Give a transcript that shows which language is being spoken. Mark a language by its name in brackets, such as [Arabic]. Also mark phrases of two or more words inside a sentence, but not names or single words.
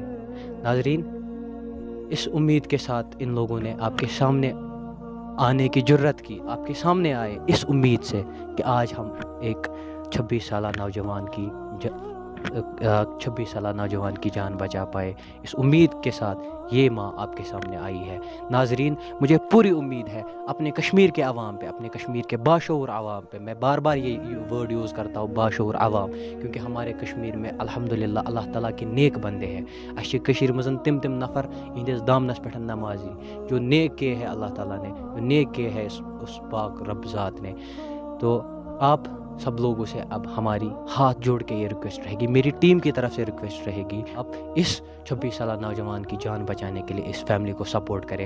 [Urdu] ناظرین، اس امید کے ساتھ ان لوگوں نے آپ کے سامنے آنے کی جرت کی، آپ کے سامنے آئے اس امید سے کہ آج ہم ایک 26 سالہ نوجوان کی جان بچا پائے. اس امید کے ساتھ یہ ماں آپ کے سامنے آئی ہے. ناظرین، مجھے پوری امید ہے اپنے کشمیر کے عوام پہ، اپنے کشمیر کے باشعور عوام پہ. میں بار بار یہ [English] word use [Urdu] کرتا ہوں، باشعور عوام، کیونکہ ہمارے کشمیر میں الحمدللہ اللہ تعالیٰ کے نیک بندے ہیں. [Kashmiri] اَسہِ چھِ کٔشیٖرِ منٛز تِم نفر یِہنٛدِس دامنس پٮ۪ٹھ نمازی [Urdu] جو نیک کیے ہے اللہ تعالیٰ نے، جو نیک کیے ہے اس پاک رب ذات نے. تو آپ سب لوگوں سے اب ہماری ہاتھ جوڑ کے یہ ریکویسٹ رہے گی، میری ٹیم کی طرف سے ریکویسٹ رہے گی، اب اس 26 سالہ نوجوان کی جان بچانے کے لیے اس فیملی کو سپورٹ کریں.